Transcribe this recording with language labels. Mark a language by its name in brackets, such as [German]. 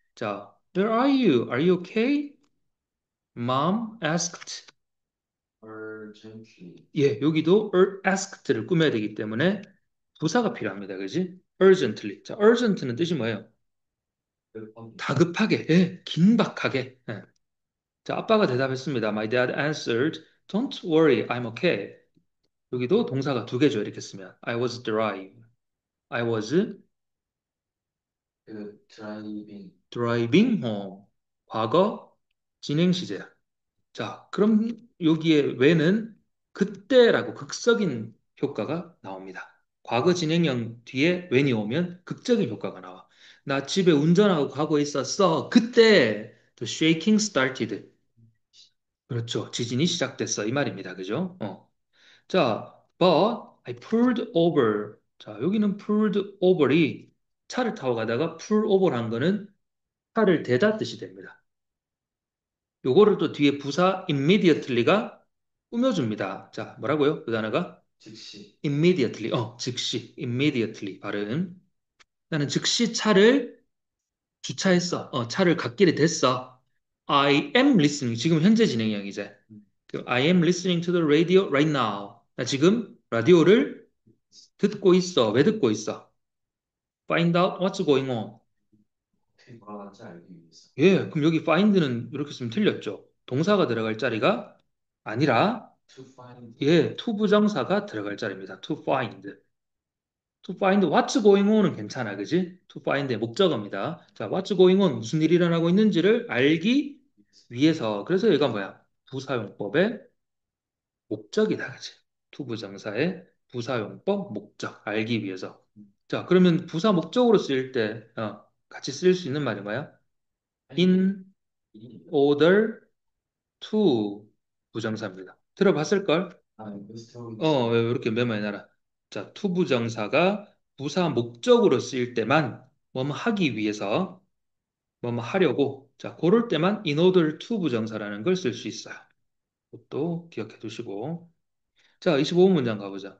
[English] 자, where are you? Are you okay? Mom asked. urgently. [Korean] 예, 여기도 asked를 꾸며야 되기 때문에 부사가 필요합니다, 그지? [English] urgently. [Korean] 자, urgent는 뜻이 뭐예요? 급하게. 다급하게, 예, 긴박하게. 예. 자, 아빠가 대답했습니다. [English] My dad answered, Don't worry, I'm okay. [Korean] 여기도 동사가 두 개죠, 이렇게 쓰면. [English] I was driving. I was [Korean] 그 드라이빙. [English] driving home. [Korean] 과거 진행 시제야. 자, 그럼 여기에 왜는 그때라고 극적인 효과가 나옵니다. 과거 진행형 뒤에 when이 오면 극적인 효과가 나와. 나 집에 운전하고 가고 있었어. [English] 그때 the shaking started. [Korean] 그렇죠. 지진이 시작됐어. 이 말입니다. 그죠? 자, [English] but I pulled over. [Korean] 자, 여기는 pulled over이 차를 타고 가다가 pull over 한 거는 차를 대다 뜻이 됩니다. 요거를 또 뒤에 부사 immediately가 꾸며줍니다. 자, 뭐라고요? 그 단어가 즉시. [English] immediately. [Korean] 즉시 immediately 발음. 나는 즉시 차를 주차했어. 차를 갓길에 댔어. [English] I am listening. [Korean] 지금 현재 진행형이제. [English] 그 I am listening to the radio right now. [Korean] 나 지금 라디오를 듣고 있어. 왜 듣고 있어? [English] Find out what's going on. [Korean] 어떻게 돌아가는지 알기 위해서. 예, 그럼 여기 find는 이렇게 쓰면 틀렸죠. 동사가 들어갈 자리가 아니라 [English] To find. [Korean] 예, to 부정사가 들어갈 자리입니다. [English] To find. To find what's going on은 [Korean] 괜찮아, 그지? To find의 목적어입니다. 자, [English] what's going on [Korean] 무슨 일이 일어나고 있는지를 알기 위해서. 그래서 얘가 뭐야? 부사용법의 목적이다, 그지? to 부정사의 부사용법 목적 알기 위해서. 자, 그러면 부사 목적으로 쓰일 때 같이 쓸 수 있는 말이 뭐야? 아니, [English] In order to 부정사입니다. [Korean] 들어봤을걸? 여기서 들어오고 있어요. 왜 이렇게 메모해놔라. 자, to 부정사가 부사 목적으로 쓰일 때만 뭐뭐 하기 위해서 뭐뭐 하려고 그럴 때만 [English] in order to [Korean] 부정사라는 걸 쓸 수 있어요. 그것도 기억해 두시고. 자, 25번 문장 가보자.